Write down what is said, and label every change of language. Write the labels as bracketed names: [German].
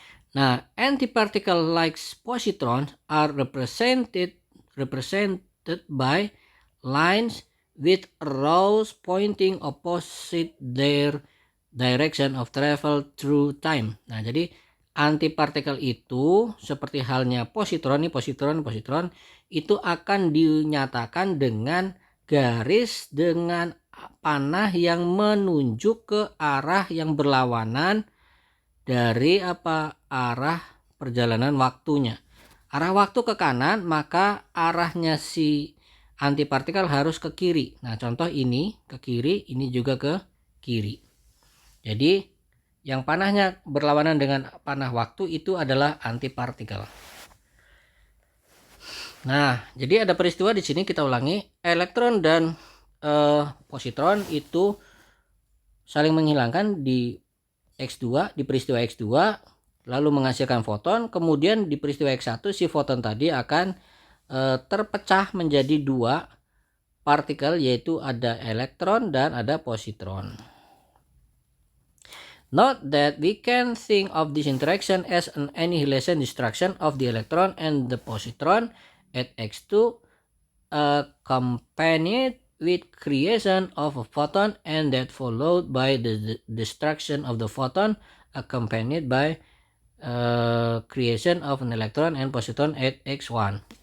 [English] Nah, antiparticle like positrons are represented by lines with arrows pointing opposite their direction of travel through time. [Indonesian] Nah, jadi antipartikel itu seperti halnya positron itu akan dinyatakan dengan garis dengan panah yang menunjuk ke arah yang berlawanan dari arah perjalanan waktunya. Arah waktu ke kanan, maka arahnya si antipartikel harus ke kiri. Nah, contoh ini ke kiri, ini juga ke kiri. Jadi yang panahnya berlawanan dengan panah waktu itu adalah antipartikel. Nah, jadi ada peristiwa di sini, kita ulangi. Elektron dan positron itu saling menghilangkan di X2, di peristiwa X2, lalu menghasilkan foton. Kemudian di peristiwa X1 si foton tadi akan terpecah menjadi dua partikel, yaitu ada elektron dan ada positron. [English] Note that we can think of this interaction as an annihilation destruction of the electron and the positron at X2, accompanied with creation of a photon, and that followed by the destruction of the photon accompanied by creation of an electron and positron at X1.